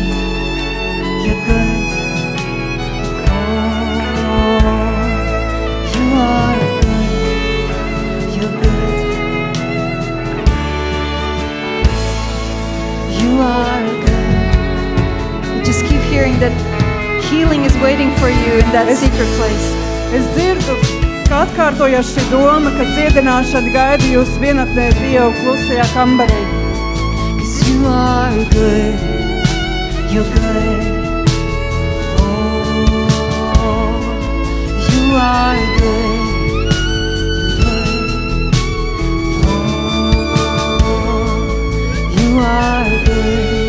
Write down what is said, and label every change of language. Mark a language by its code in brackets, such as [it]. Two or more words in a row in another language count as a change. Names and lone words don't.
[en] You're good. Oh, you are good. You're good. You are good. You just keep hearing that healing is waiting for you in that secret place. [lv] Es dzirdu, ka atkārtojas šī doma, ka dziedināšana gaida jūs vienatnē Dievu klusajā kambarī. [en] 'Cause you are good. You're good. Oh, you are good. You're good. Oh, you are good.